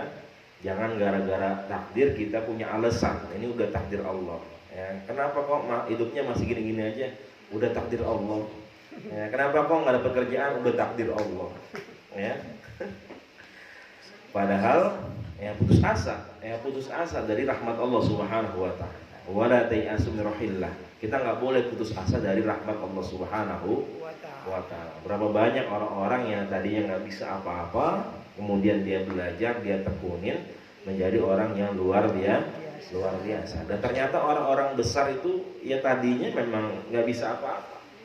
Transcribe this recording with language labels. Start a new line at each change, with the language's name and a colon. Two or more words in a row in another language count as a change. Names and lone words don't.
Indonesian: Jangan gara-gara takdir kita punya alasan ini udah takdir Allah ya. Kenapa kok hidupnya masih gini-gini aja, udah takdir Allah ya. Kenapa kok nggak ada pekerjaan, udah takdir Allah ya. Padahal putus asa dari rahmat Allah
Arabic: سبحانه وتعالى. ولا تيأسوا من روح الله.
Indonesian: Kita nggak boleh putus asa dari rahmat Allah
Arabic: سبحانه وتعالى.
Indonesian: Berapa banyak orang-orang yang tadinya nggak bisa apa-apa, kemudian dia belajar, dia tekunin menjadi orang yang luar biasa. Dan ternyata orang-orang besar itu ya tadinya memang nggak bisa apa-apa.